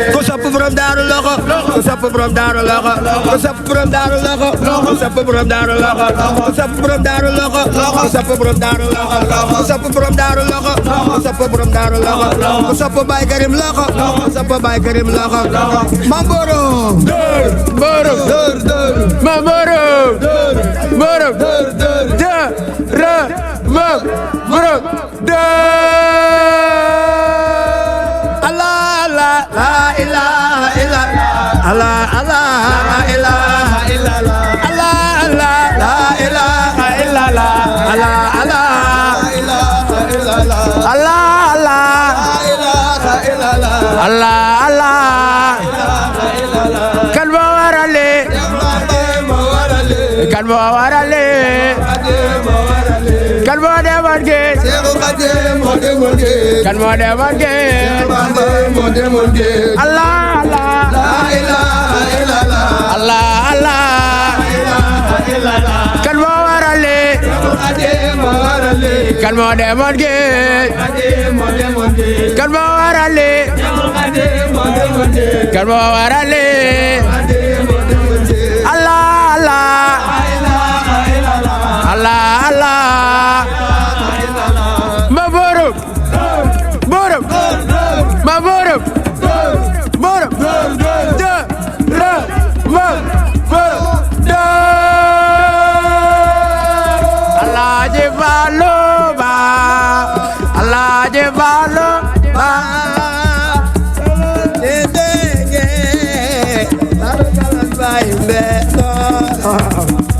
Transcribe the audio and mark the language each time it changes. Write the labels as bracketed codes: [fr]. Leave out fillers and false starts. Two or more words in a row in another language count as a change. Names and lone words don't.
[wo] ku sopp borom daaru loxo ku sopp borom daaru loxo ku sopp borom daaru loxo ku sopp borom daaru loxo ku sopp borom daaru loxo ku sopp borom daaru loxo ku sopp borom daaru loxo ku sopp borom daaru loxo ku sopp Baay Karim loxo ku sopp Baay Karim loxo ma borom borom ma borom borom de ra ma borom de [ar] لا إله إلا الله الله إله إلا الله الله لا إله إلا الله الله [wo] Allah Allah Allah kan mo warale kan mo warale kan mo demoon géej kan mo demoon géej Allah Allah Allah Allah kan mo warale kan mo demoon géej kan mo warale kan mo warale Allah Allah Allah Allah ma borom borom ma borom borom de ra ma borom de Alaaji Fallu Ba Alaaji Fallu Ba de de ge